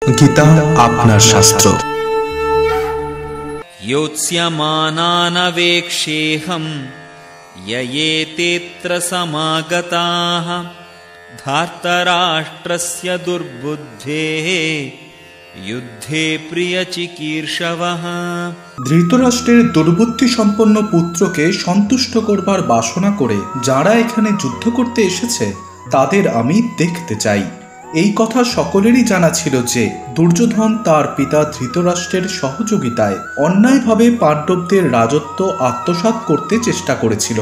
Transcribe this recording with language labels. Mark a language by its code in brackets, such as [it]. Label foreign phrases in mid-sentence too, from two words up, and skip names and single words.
[bn] গীতা আপনার শাস্ত্র। [sa] योत्स्यमानानवेक्षेऽहं ययेतेऽत्र समागताः धार्तराष्ट्रस्य दुर्बुद्धेः युद्धे प्रियचिकीर्षवः। [bn] ধৃতরাষ্ট্রের দুর্বুদ্ধি সম্পন্ন পুত্রকে সন্তুষ্ট করবার বাসনা করে যারা এখানে যুদ্ধ করতে এসেছে তাদের আমি দেখতে চাই। এই কথা সকলেরই জানা ছিল যে দুর্যোধন তার পিতা ধৃতরাষ্ট্রের সহযোগিতায় অন্যায়ভাবে পাণ্ডবদের রাজত্ব আত্মসাৎ করতে চেষ্টা করেছিল।